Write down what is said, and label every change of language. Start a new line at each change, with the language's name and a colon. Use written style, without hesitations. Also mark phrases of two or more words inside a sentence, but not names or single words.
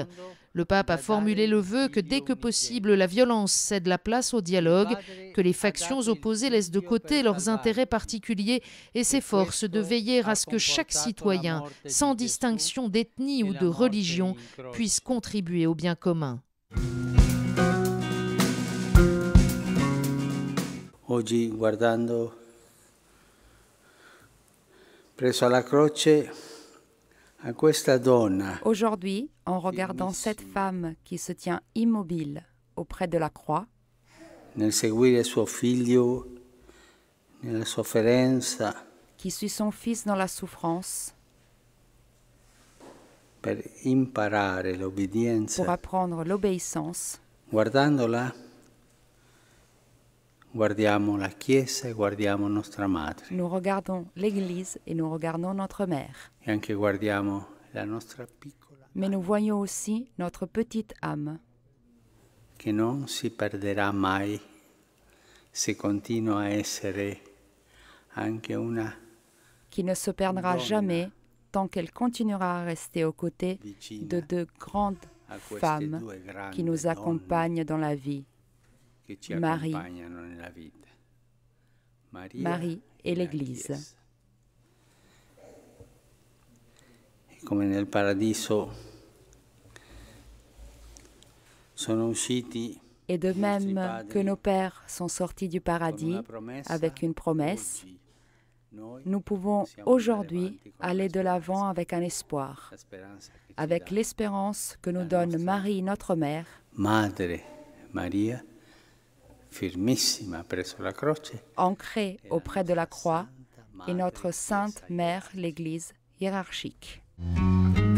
French: Le pape a formulé le vœu que dès que possible, la violence cède la place au dialogue, que les factions opposées laissent de côté leurs intérêts particuliers et s'efforcent de veiller à ce que chaque citoyen, sans distinction d'ethnie ou de religion, puisse contribuer au bien commun.
Italian: Oggi, guardando presso alla croce a questa donna.
French: Aujourd'hui, en regardant cette femme qui se tient immobile auprès de la croix,
Italian: nel seguire suo figlio nella sofferenza,
French: qui suit son fils dans la souffrance,
Italian: per imparare l'obbedienza,
French: pour apprendre l'obéissance,
Italian: guardandola, guardiamo la Chiesa e guardiamo nostra madre.
French: Nous regardons l'Église et nous regardons notre mère.
Italian: E anche guardiamo la nostra piccola.
French: Mais nous voyons aussi notre petite âme,
Italian: che non si perderà mai se continua a essere anche una
French: qui ne se perdra jamais tant qu'elle continuera à rester aux côtés de deux grandes femmes qui nous accompagnent dans la vie, Marie et l'Église.
Italian: Come nel paradiso sono usciti.
French: Et de même que nos pères sont sortis du paradis avec une promesse, nous pouvons aujourd'hui aller de l'avant avec un espoir, avec l'espérance que nous donne Marie, notre mère,
Italian: Madre Maria, firmissima presso la croce,
French: ancrée auprès de la croix, et notre sainte mère, l'Église hiérarchique.